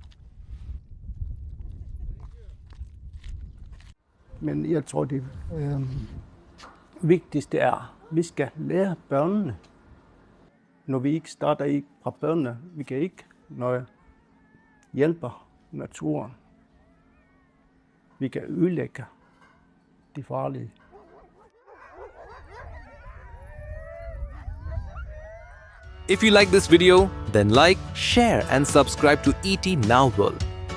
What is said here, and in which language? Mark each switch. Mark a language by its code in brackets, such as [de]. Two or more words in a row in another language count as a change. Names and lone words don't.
[da] Men jeg tror, det vigtigste er, at vi skal lære børnene. Når vi ikke starter fra børnene, vi kan ikke, når jeg hjælper naturen. Vi kan ødelægge de farlige. [en] If you like this video, then like, share and subscribe to ET Now World.